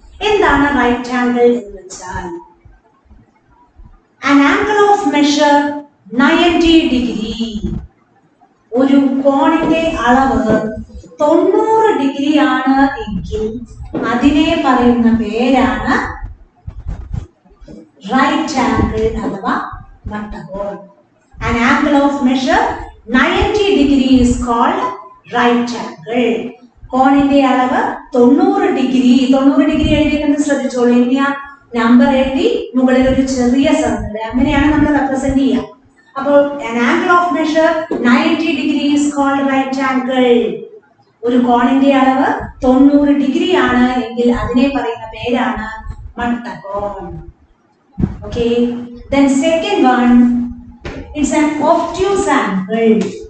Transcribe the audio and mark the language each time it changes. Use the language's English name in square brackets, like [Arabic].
[Malayalam] എന്താണ് right angle എന്ന് വെച്ചാൽ, [English] an angle of measure 90 degree. [Malayalam] ഒരു കോണിന്റെ അളവ് 90 ഡിഗ്രി ആണ് എങ്കിൽ അതിനെ പറയുന്ന പേരാണ് റൈറ്റ് ആംഗിൾ അഥവാ മട്ടകോൺ. [English] an angle of measure 90 degree is called right angle. [Malayalam] കോണിന്റെ അളവ് 90 ഡിഗ്രി. 90 ഡിഗ്രി എഴുതിയെന്ന് ശ്രദ്ധിച്ചോളൂ. ഇനി ആ നമ്പർ എഴുതി മുകളിൽ ഒരു ചെറിയ സർക്കിൾ, അങ്ങനെയാണ് നമ്മൾ റെപ്രസെന്റ് ചെയ്യുക. അപ്പോൾ [English] an angle of measure 90 degree is called right angle. [Malayalam] ഒരു കോണിന്റെ അളവ് 90 ഡിഗ്രി ആണ് എങ്കിൽ അതിനെ പറയുന്ന പേരാണ് മട്ടകോൺ. [English] Okay, then second one, it's an obtuse angle.